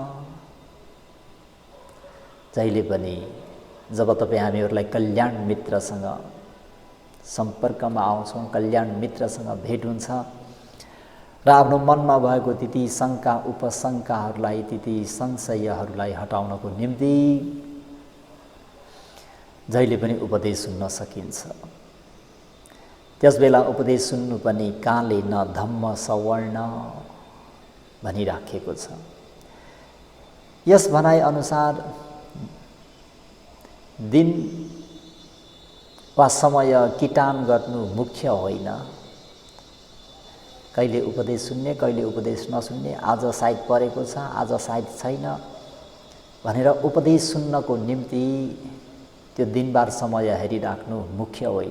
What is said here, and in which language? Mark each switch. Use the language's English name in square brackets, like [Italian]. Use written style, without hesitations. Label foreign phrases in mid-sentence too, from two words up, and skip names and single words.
[Nepali] जहिले पनि जब तपाईँ हामीहरूलाई कल्याण मित्रसँग सम्पर्कमा आउँछौँ, कल्याण मित्रसँग भेट हुन्छ र आफ्नो मनमा भएको ती शङ्का उपशङ्काहरूलाई, ती संशयहरूलाई हटाउनको निम्ति जहिले पनि उपदेश सुन्न सकिन्छ। त्यसबेला उपदेश सुन्नु पनि [Pali] काले न धम्म सवर्ण [Nepali] भनिराखेको छ। यस भनाइ अनुसार दिन वा समय किटान गर्नु मुख्य होइन। कहिले उपदेश सुन्ने, कहिले उपदेश नसुन्ने, आज सायद परेको छ, आज सायद छैन भनेर उपदेश सुन्नको निम्ति त्यो दिनबार समय हेरिराख्नु मुख्य होइन।